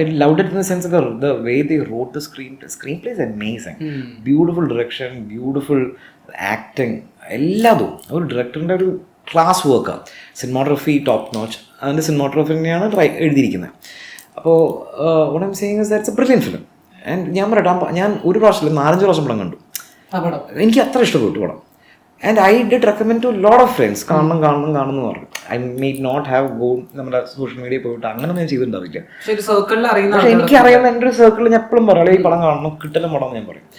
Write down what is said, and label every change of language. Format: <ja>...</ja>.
<en>I loved it in the sense of the way they wrote the screenplay. Screenplay is amazing. Beautiful direction, beautiful acting.</en> <ml>എല്ലാതും ഒരു ഡയറക്ടറിൻ്റെ ഒരു class വർക്കാണ്. Cinematography top notch. അതിൻ്റെ cinematography തന്നെയാണ് എഴുതിയിരിക്കുന്നത്.</ml> <en>അപ്പോൾ what I'm saying is that it's a brilliant film.</en> <ml>And ഞാൻ പറയട്ടെ, ഞാൻ ഒരു പ്രാവശ്യം 4-5 പ്രാവശ്യം പടം കണ്ടു. എനിക്ക് അത്ര ഇഷ്ടപ്പെട്ടു പടം.</ml> <en>and I did recommend to lot of friends</en> <ml>കാണണം എന്ന് പറഞ്ഞു.</ml> <en>I made not have go</en> <ml>നമ്മുടെ സോഷ്യൽ മീഡിയ പോയിട്ട് അങ്ങനെ ഞാൻ ചെയ്തിട്ടുണ്ടാവില്ല. പക്ഷെ എനിക്ക് അറിയാവുന്ന എൻ്റെ ഒരു സർക്കിളിൽ ഞാൻ എപ്പോഴും പറയാം ഈ പടം കാണണം, കിട്ടലും പടം ഞാൻ പറയും.</ml>